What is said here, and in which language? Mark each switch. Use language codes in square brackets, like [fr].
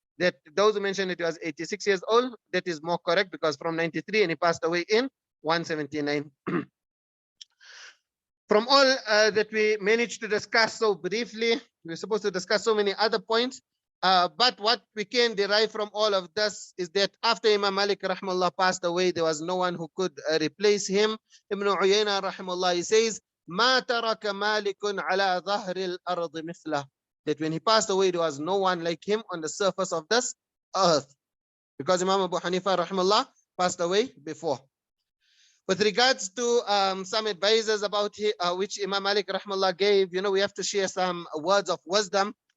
[en] That those who mentioned that he was 86 years old, that is more correct, because from 93 and he passed away in 179. From all that we managed to discuss so briefly, we're supposed to discuss so many other points. But what we can derive from all of this is that after Imam Malik rahimahullah passed away, there was no one who could replace him. Ibn Uyayna rahimahullah, he says, [ar] ما ترك مالك على ظهر الأرض مثله. [en] That when he passed away, there was no one like him on the surface of this earth. Because Imam Abu Hanifa rahimahullah passed away before. With regards to some advices about which Imam Malik rahimahullah gave, you know, we have to share some words of wisdom.